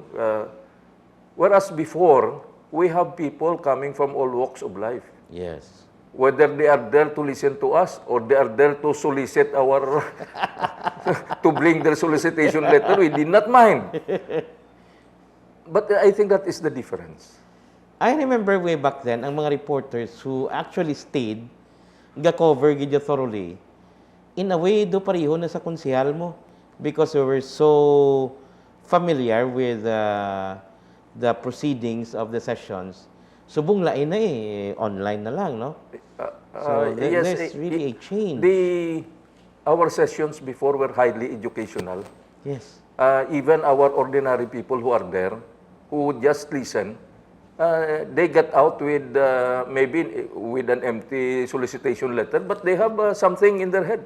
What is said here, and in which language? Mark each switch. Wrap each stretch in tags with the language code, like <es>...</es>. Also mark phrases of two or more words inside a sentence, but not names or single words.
<en>Whereas before, we have people coming from all walks of life. Yes. Whether they are there to listen to us or they are there to solicit our, to bring their solicitation letter, we did not mind. But I think that is the difference. I remember way back then,</en> <hil>ang mga reporters</hil> <en>who actually stayed,</en> <hil>ga-cover gidya thoroughly,</hil> <en>in a way,</en> <hil>do pareho na sa konsehal mo.</hil> <en>Because we were so familiar with the proceedings of the sessions,</en> <hil>subong lain na online na lang, no?</hil> <en>So yes, there's really a change. Our sessions before were highly educational. Yes. Even our ordinary people who are there, who would just listen, they get out with maybe with an empty solicitation letter, but they have something in their head.</en>